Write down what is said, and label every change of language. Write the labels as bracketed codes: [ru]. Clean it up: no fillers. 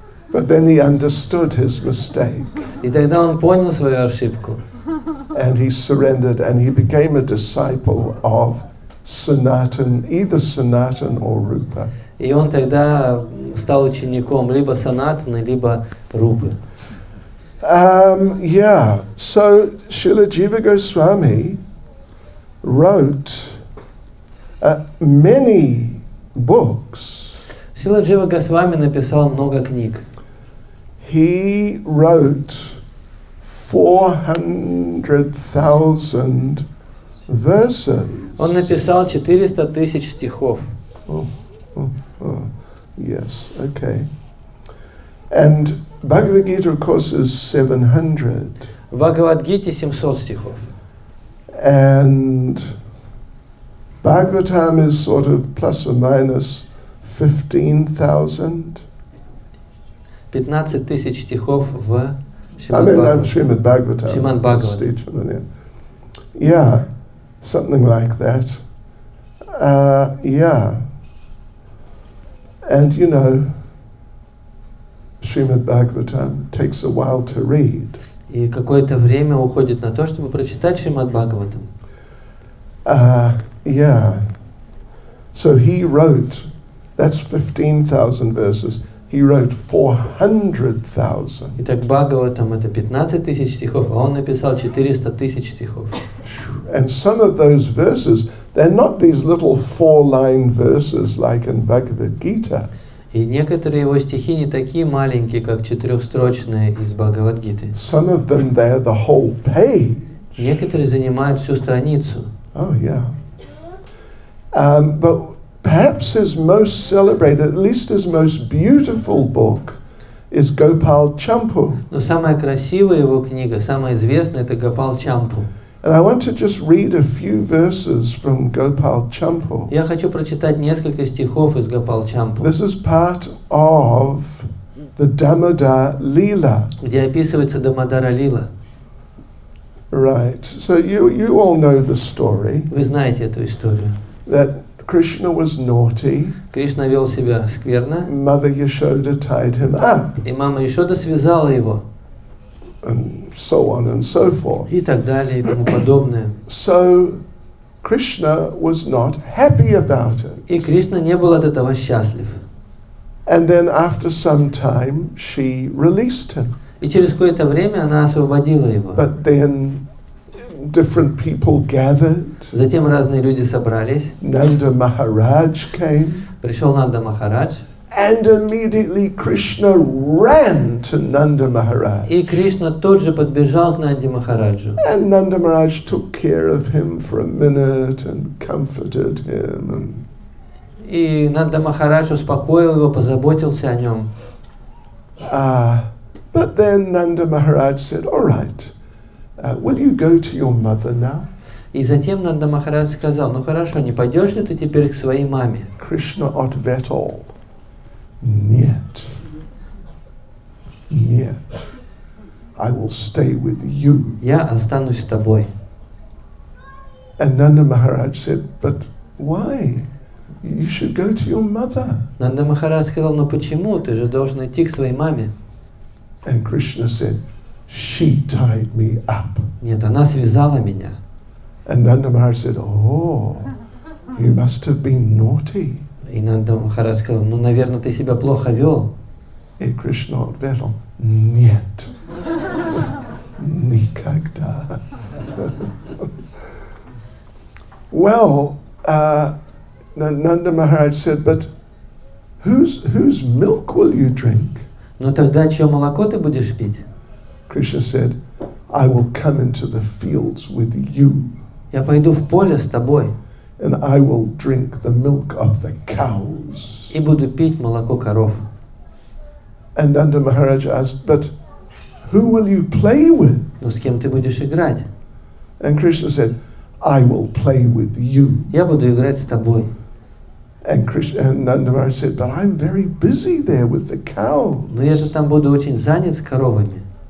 [en] But then he understood his mistake. [ru] И тогда он понял свою ошибку. [en] And he surrendered and he became a disciple of Sanatan, either Sanatan or Rupa. [ru] И он тогда стал учеником либо Санатаны, либо Рупы. [en] So Srila Jiva Goswami wrote many books. [ru] Шрила Джива Госвами написал много книг. [en] He wrote 400,000 verses. [ru] Он написал 400 тысяч стихов. [en] Yes, okay. And Bhagavad Gita, of course, is 700. [ru] В Бхагавад-гите 700 стихов. [en] And Bhagavatam is sort of plus or minus 15,000. [ru] 15 тысяч стихов в [en] Srimad Bhagavatam. Srimad Bhagavatam. Yeah, something like that. Yeah. And Srimad Bhagavatam takes a while to read. [ru] И какое-то время уходит на то, чтобы прочитать Шримад Бхагаватам. [en] Yeah. So he wrote, that's 15,000 verses. he wrote 400,000. [ru] Итак, Бхагаватам это 15 тысяч стихов, а он написал 400 тысяч стихов. [en] And some of those verses, they're not these little 4-line verses like in Bhagavad Gita. [ru] И некоторые его стихи не такие маленькие, как четырехстрочные из Бхагавад-гиты. [en] Some of them, they're the whole page. [ru] Некоторые занимают всю страницу. [en] Oh, yeah. But perhaps his most celebrated, at least his most beautiful book, is Gopal Champu. [ru] Но самая красивая его книга, самая известная, это Гопал Чампу. [en] And I want to just read a few verses from Gopal Champu. [ru] Я хочу прочитать несколько стихов из Гопал Чампу, [en] This is part of the Damodar Leela. [ru] где описывается Дамодара Лила. [en] Right. So you all know the story [ru] Вы знаете эту историю. [en] that Krishna was naughty. [ru] Кришна вел себя скверно, [en] Mother Yashoda tied him up, [ru] и мама Ешода связала его, [en] and so on and so forth. [ru] и так далее, и тому подобное. [en] So Krishna was not happy about it. [ru] И Кришна не был от этого счастлив. [en] And then after some time, she released him. [ru] И через какое-то время она освободила его. [en] But then different people gathered. [ru] Затем разные люди собрались. [en] Nanda Maharaj came. [ru] Пришел Нанда Махарадж. [en] And immediately Krishna ran to Nanda Maharaj. [ru] И Кришна тут же подбежал к Нанде Махараджу. [en] And Nanda Maharaj took care of him for a minute and comforted him. [ru] И Нанда Махарадж успокоил его, позаботился о нем. [en] But then Nanda Maharaj said, all right, will you go to your mother now? [ru] И затем Нанда Махарадж сказал, ну хорошо, не пойдешь ли ты теперь к своей маме? [en] Krishna [ru] ответил, нет, нет, [en] I will stay with you. [ru] Я останусь с тобой. [en] And Nanda Maharaj said, but why? You should go to your mother. [ru] Нанда Махарадж сказал, ну почему? Ты же должен идти к своей маме. [en] And Krishna said, she tied me up. [ru] Нет, она связала меня. [en] And Nanda Maharaj said, oh, you must have been naughty. [ru] И Нанда Махарадж сказал, ну, наверное, ты себя плохо вел. И Кришна ответил, нет, никогда. [en] Well, Nanda Maharaj said, but whose milk will you drink? [ru] Ну тогда чье молоко ты будешь пить? [en] Krishna said, I will come into the fields with you. [ru] Я пойду в поле с тобой. [en] And I will drink the milk of the cows. [ru] И буду пить молоко коров. [en] And Nanda Maharaj asked, but who will you play with? [ru] Ну с кем ты будешь играть? [en] And Krishna said, I will play with you. [ru] Я буду играть с тобой. [en] And Nanda Maharaj said, but I'm very busy there with the cows. [ru] Но я же там буду очень занят с коровами.